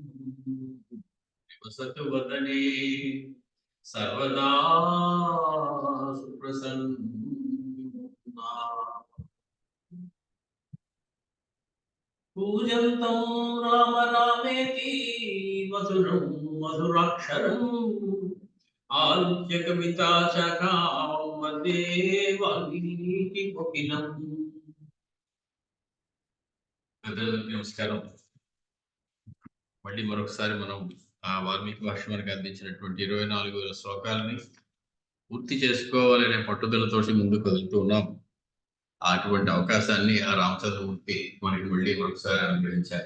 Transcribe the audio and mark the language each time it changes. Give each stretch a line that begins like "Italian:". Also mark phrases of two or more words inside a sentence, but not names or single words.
Sanskrit: निवसतु वदने सर्वदा सुप्रसन्ना पूजन्तं राम रामेति मधुरं मधुराक्षरम् आरुह्य कविता शाखां वन्दे वाल्मीकि कोकिलम्
Telugu: పెద్దలకు నమస్కారం. మళ్ళీ మరొకసారి మనం ఆ వాల్మీకి భాష్యం మనకు అందించినటువంటి 24,000 శ్లోకాలని పూర్తి చేసుకోవాలనే పట్టుదలతోటి ముందుకు వెళ్తూ ఉన్నాం. అటువంటి అవకాశాన్ని ఆ రామచంద్రమూర్తి మనకి మళ్ళీ మరొకసారి అనుగ్రహించారు.